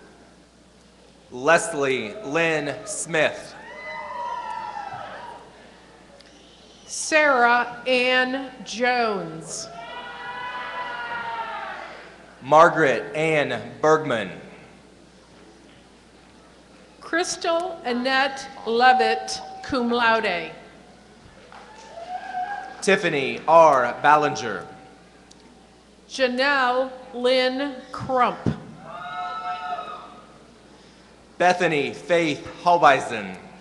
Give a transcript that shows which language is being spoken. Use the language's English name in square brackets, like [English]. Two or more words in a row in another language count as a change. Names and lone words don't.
[English] Leslie Lynn Smith. Sarah Ann Jones. Margaret Ann Bergman. Crystal Annette Levitt, [Latin] cum laude. [English] Tiffany R. Ballinger. Janelle Lynn Crump. Bethany Faith Holbeisen.